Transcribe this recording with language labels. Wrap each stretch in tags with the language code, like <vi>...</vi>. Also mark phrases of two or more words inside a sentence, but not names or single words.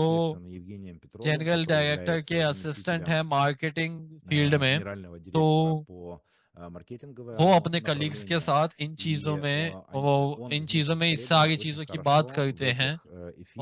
<ru>непосредственно Евгением Петровым,</ru> <hi>जनरल</hi> <ru>который</ru> <hi>डायरेक्टर के</hi> <ru>является</ru> <hi>असिस्टेंट</hi> <ru>заместителем</ru> <hi>है</hi> <en>marketing field</en> <hi>में।</hi> <ru>генерального</ru> <hi>तो</hi> <ru>директора по</ru> <hi>वो</hi> <ru>маркетинговому</ru> <hi>अपने कलीग्स के</hi> <ru>направлению.</ru> <hi>साथ इन चीज़ों</hi> <ru>И</ru> <hi>में</hi> <ru>он</ru> <hi>इन</hi> <ru>вместе с</ru> <hi>चीज़ों में इस</hi> <ru>коллегами</ru> <hi>सारी</hi> <ru>очень</ru> <hi>चीज़ों की बात</hi> <ru>хорошо в</ru> <hi>करते हैं।</hi> <ru>этих</ru>